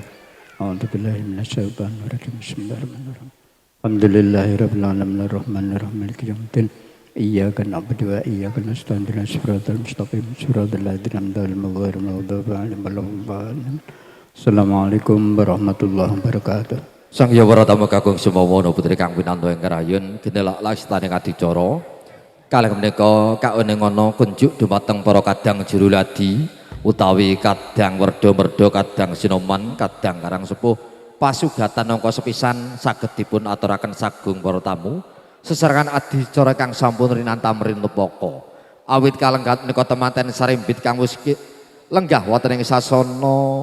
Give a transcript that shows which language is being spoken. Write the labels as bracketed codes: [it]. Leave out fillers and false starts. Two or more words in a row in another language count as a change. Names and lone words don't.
[ar] أعوذ بالله من الشيطان الرجيم. بسم الله الرحمن الرحيم. الحمد لله رب العالمين الرحمن الرحيم مالك يوم الدين. إياك نعبد وإياك نستعين اهدنا الصراط المستقيم صراط الذين أنعمت عليهم غير المغضوب عليهم ولا الضالين. السلام عليكم ورحمة الله وبركاته. [jv] Sang Hyang Wratama Kakung Sumawana putri kang pinanto ing Karayun ginelak lastane adicara kalih menika kauneng ana kunjuk dumateng para kadang juru ladi utawi kadang werda-merda kadang sinoman kadang karang sepuh pasugatan angka sepisan saged dipun aturaken sagung para tamu sesarengan adicara kang sampun rinantam rinepaka awit kalenggat menika temanten sarimbit kang wis lenggah wonten ing sasana